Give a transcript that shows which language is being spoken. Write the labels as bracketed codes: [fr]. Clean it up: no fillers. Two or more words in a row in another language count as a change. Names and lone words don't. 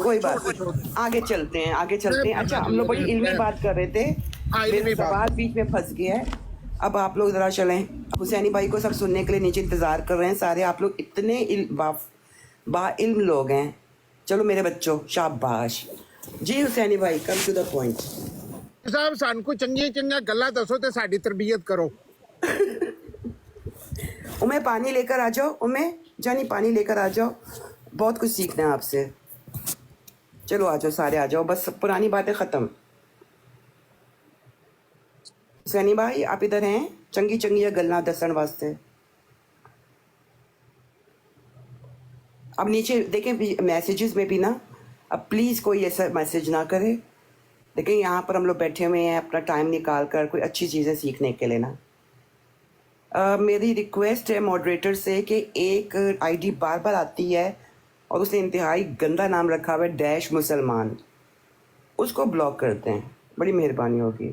[ur] کوئی بات نہیں, آگے چلتے ہیں. اچھا ہم لوگ بڑی علمی بات کر رہے تھے, سوال بیچ میں پھنس گیا ہے. اب آپ لوگ ذرا چلیں, حسینی بھائی کو سب سننے کے لیے نیچے انتظار کر رہے ہیں سارے. آپ لوگ اتنے با علم لوگ ہیں. چلو میرے بچوں شاباش. جی حسینی بھائی [en] come to the point. [pa] صاحب سان کو چنگا گلا دسو تے ساڈی تربیت کرو. [ur] امیں پانی لے کر آ جاؤ, امیں جانی پانی لے کر آ جاؤ, بہت کچھ سیکھنا ہے آپ سے. چلو آ جاؤ سارے, آ جاؤ, بس پرانی باتیں ختم. حسینی بھائی آپ ادھر ہیں؟ [pa] ਚੰਗੀ ਚੰਗੀਆਂ ਗੱਲਾਂ ਦੱਸਣ ਵਾਸਤੇ। [ur] اب نیچے دیکھیں میسجز میں بھی نا، اب پلیز کوئی ایسا میسج نا کرے. دیکھیں یہاں پر ہم لوگ بیٹھے ہوئے ہیں اپنا ٹائم نکال کر کوئی اچھی چیزیں سیکھنے کے لیے نا. میری ریکویسٹ ہے ماڈریٹر سے کہ ایک آئی ڈی بار بار آتی ہے اور اس نے انتہائی گندا نام رکھا ہوا ہے ڈیش مسلمان، اس کو بلاک کرتے ہیں، بڑی مہربانی ہوگی.